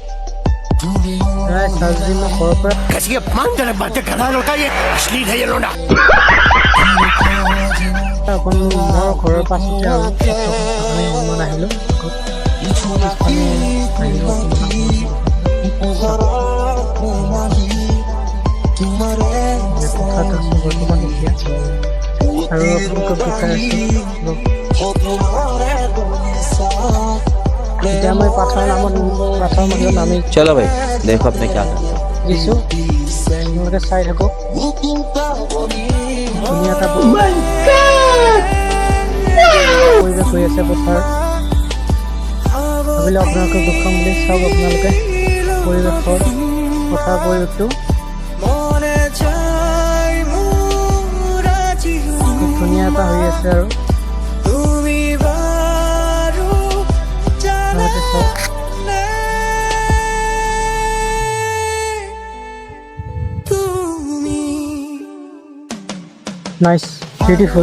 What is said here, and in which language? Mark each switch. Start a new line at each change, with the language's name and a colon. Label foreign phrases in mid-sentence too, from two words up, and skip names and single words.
Assamese: চাৰ্জি মই ঘৰৰ পৰা অকণ মোৰ ঘৰৰ পাছতে আৰু অলপমান আহিলোঁ পথাৰত আছোঁ বৰ্তমান এতিয়া আৰু আপোনালোকক দেখাই আছোঁ। এতিয়া মই পাথৰ মাজত নামি
Hindi: चलो भाई देखो अपने क्या करते हो।
Assamese: দিছোঁ, আপোনালোকে চাই থাকক। ধুনীয়া এটা পৰিৱেশ হৈ আছে পথাৰত। ভাবিলে আপোনালোকক দেখুৱাম বুলি। চাওক আপোনালোকে পথাৰৰ পৰিৱেশটো খুব ধুনীয়া এটা হৈ আছে আৰু
English: nice beautiful.